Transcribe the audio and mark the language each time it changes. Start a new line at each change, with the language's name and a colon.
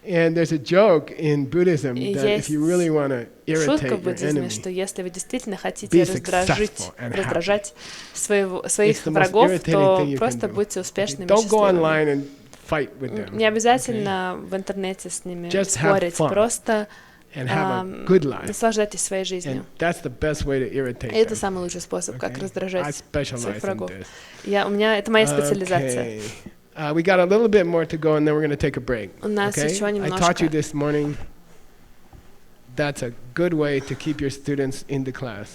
English: And there's a joke in Buddhism that if you really want to irritate your enemy,
Russian: что если вы действительно хотите раздражать своих врагов, то просто будьте успешными и счастливыми. Не обязательно в интернете с ними спорить, просто наслаждайтесь своей жизнью. И это самый лучший способ, как раздражать своих врагов. Это моя специализация.
English: We got a little bit more to go, and then we're going to take a break. Okay? I taught you this morning. That's a good way to keep your students in the class.